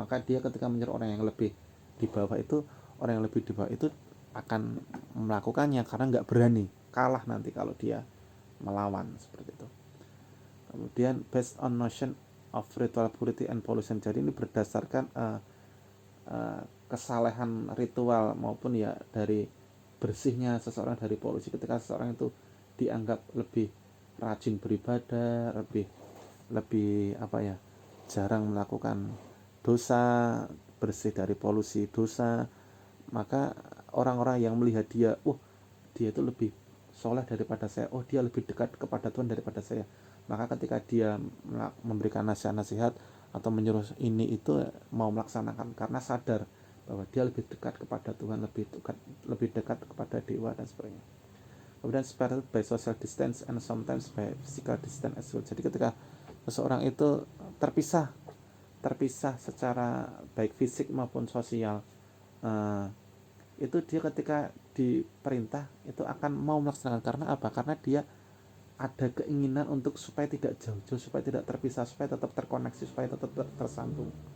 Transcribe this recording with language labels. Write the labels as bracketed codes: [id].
[id] Maka dia ketika menyuruh orang yang lebih di bawah itu, akan melakukannya karena nggak berani, kalah nanti kalau dia melawan seperti itu. Kemudian [en] based on notion of ritual purity and pollution. [id] Jadi ini berdasarkan kesalehan ritual maupun ya dari bersihnya seseorang dari polusi. Ketika seseorang itu dianggap lebih rajin beribadah, lebih jarang melakukan dosa, bersih dari polusi dosa, maka orang-orang yang melihat dia, dia itu lebih soleh daripada saya, dia lebih dekat kepada Tuhan daripada saya. Maka ketika dia memberikan nasihat atau menyuruh ini itu, mau melaksanakan karena sadar bahwa dia lebih dekat kepada Tuhan, lebih dekat kepada dewa dan sebagainya. Kemudian [en] separated by social distance and sometimes by physical distance as well. [id] Jadi ketika seseorang itu terpisah secara baik fisik maupun sosial, itu dia ketika diperintah itu akan mau melaksanakan. Karena apa? Karena dia ada keinginan untuk supaya tidak jauh-jauh, supaya tidak terpisah, supaya tetap terkoneksi, supaya tetap tersambung.